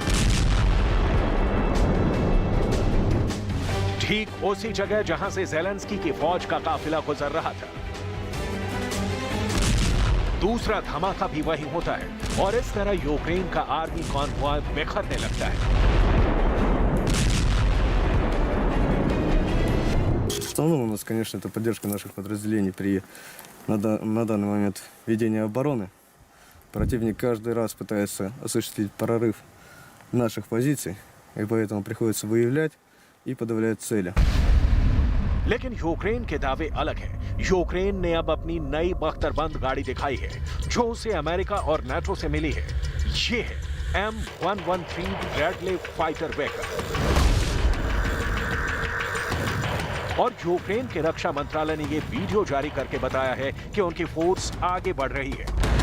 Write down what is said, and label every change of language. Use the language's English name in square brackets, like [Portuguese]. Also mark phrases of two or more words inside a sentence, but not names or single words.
[Hindi] ठीक उसी जगह जहां से ज़ेलेंस्की की फौज का काफिला गुजर रहा था। दूसरा धमाका भी वहीं होता है और इस तरह यूक्रेन का [English] army convoy [Hindi] बिखरने लगता है। [Russian] В основном у нас, конечно, это поддержка наших подразделений на данный момент ведения обороны. Противник каждый раз пытается осуществить прорыв наших позиций, и поэтому приходится выявлять и подавлять цели. [Hindi] लेकिन यूक्रेन के दावे अलग हैं। यूक्रेन ने अब अपनी नई बख्तरबंद गाड़ी दिखाई है जो उसे अमेरिका और नाटो से मिली है। ये है M113 ब्रैडले फाइटर वेहिकल। और यूक्रेन के रक्षा मंत्रालय ने यह वीडियो जारी करके बताया है कि उनकी फोर्स आगे बढ़ रही है।